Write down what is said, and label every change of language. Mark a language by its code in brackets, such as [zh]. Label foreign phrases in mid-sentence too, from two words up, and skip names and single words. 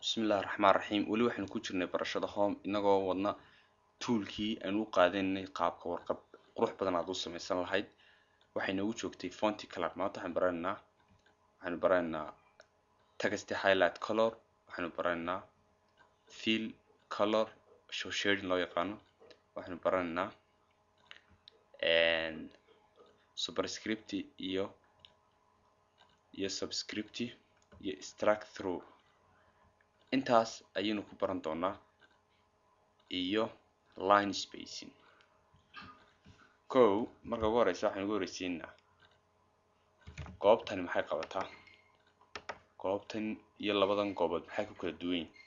[ar] بسم الله الرحمن الرحيم. [so] Wali waxaan ku jirnay barashada home inagoo wadna toolkii aan u qaadanay qaabka warqad qurux badan aad u samaysan lahayd. Waxay nagu joogtay [en] font color. [so] Maanta waxaan baranaynaa [en] text highlight color, [so] waxaan baranaynaa [en] fill color, [so] show shading loo yaqaano. Waxaan baranaynaa superscript iyo subscript iyo [en] extract through. [so] intaas ayaynu ku baran doonaa iyo [en] line spacing. [so] marka ugu horeysa waxaan ugu horeysiinaa goobtani maxay qabataa, goobtan iyo labadan goobood maxay ku kala duwan yihiin.